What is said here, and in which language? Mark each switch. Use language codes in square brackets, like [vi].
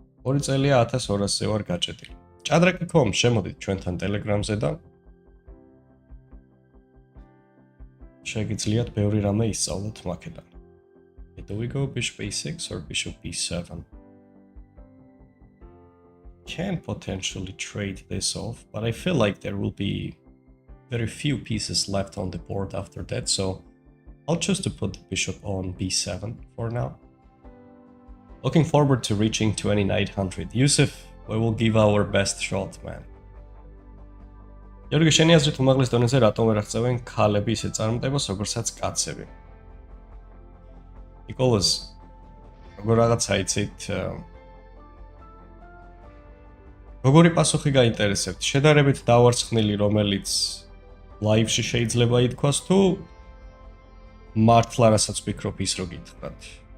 [ka] ორი წელია 1200-ზე ვარ გაჭედილი. ჭადრაკი.com შემოდით ჩვენთან Telegram-ზე და შეგიძლიათ ბევრი რამე ისწავლოთ მაქედან. [en] Do we go bishop a6 or bishop b7? Can potentially trade this off, but I feel like there will be very few pieces left on the board after that, so I'll choose to put the bishop on b7 for now. Looking forward to reaching 2900. Yusuf, we will give our best shot, man. [ka] Γιώργη, შენი აზრით უმაღლეს დონეზე რატომ ვერ აღწევენ ქალები ისეთ წარმატებას, როგორცაც კაცები? Nicholas, როგორ რაღაცა იცით, როგორი პასუხი გაინტერესებთ? შედარებით დავარცხნილი, რომელიც ლაივში შეიძლება ითქვას, თუ მართლა რასაც ვფიქრობ ის რო გითხრათ?